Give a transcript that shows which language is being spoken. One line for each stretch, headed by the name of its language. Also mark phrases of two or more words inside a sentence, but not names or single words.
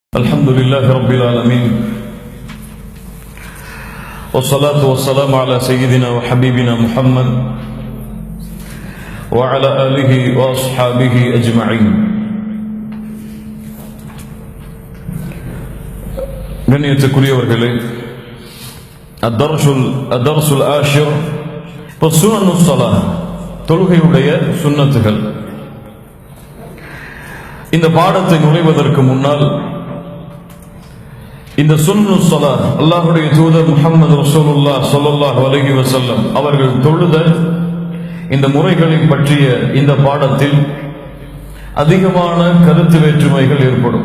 Arabic: الحمد لله رب العالمين والصلاة والسلام على سيدنا وحبيبنا محمد وعلى آله وأصحابه أجمعين.
Tamil: கண்ணியத்துக்குரியவர்களே,
Arabic: الدرس العاشر سنن الصلاة,
Tamil: தொழுகையுடைய சுன்னத்துகள். இந்த பாடத்தை நுழைவதற்கு முன்னால் இந்த
Arabic: سنن الصلاة,
Tamil: அல்லாஹ்வுடைய தூதர் முஹம்மது
Arabic: رسول الله صلى الله عليه وسلم
Tamil: அவர்கள் தொழுத இந்த முறைகளை பற்றிய இந்த பாடத்தில் அதிகமான கருத்து வேற்றுமைகள் ஏற்படும்.